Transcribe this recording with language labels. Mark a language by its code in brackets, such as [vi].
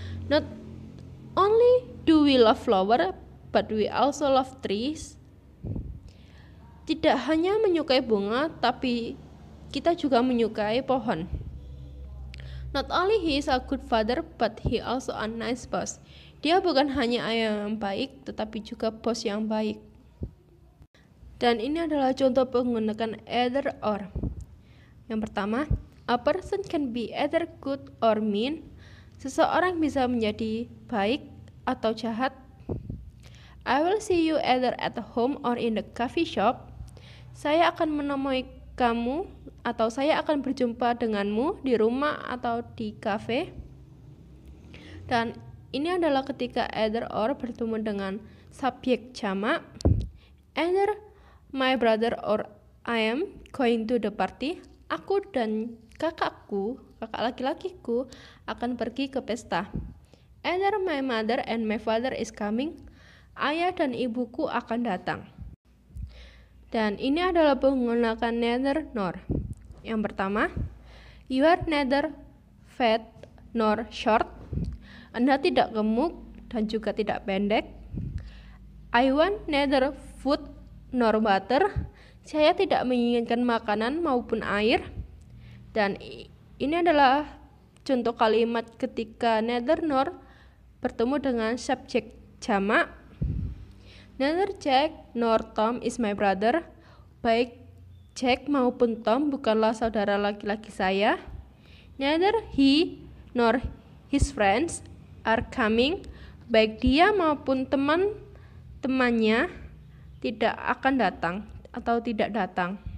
[en] Not only do we love flower but we also love trees. [id] Tidak hanya menyukai bunga tapi kita juga menyukai pohon. [en] Not only he is a good father but he also a nice boss. [id] Dia bukan hanya ayah yang baik tetapi juga bos yang baik. Dan ini adalah contoh menggunakan either or. Yang pertama, [en] a person can be either good or mean. [id] Seseorang bisa menjadi baik atau jahat. [en] I will see you either at home or in the coffee shop. [id] Saya akan menemui kamu atau saya akan berjumpa denganmu di rumah atau di kafe. Dan ini adalah ketika either or bertemu dengan subjek jamak. [en] Either my brother or I am going to the party. [id] Aku dan kakak laki-lakiku akan pergi ke pesta. [en] Either my mother and my father is coming. [id] Ayah dan ibuku akan datang. Dan ini adalah menggunakan neither nor. Yang pertama, [en] you are neither fat nor short. [id] Anda tidak gemuk dan juga tidak pendek. [en] I want neither food nor water. [id] Saya tidak menginginkan makanan maupun air. Dan ini adalah contoh kalimat ketika neither nor bertemu dengan subjek jamak. [en] Neither Jack nor Tom is my brother. [id] Baik Jack maupun Tom bukanlah saudara laki-laki saya. [en] Neither he nor his friends are coming. [id] Baik dia maupun teman-temannya tidak akan datang atau tidak datang.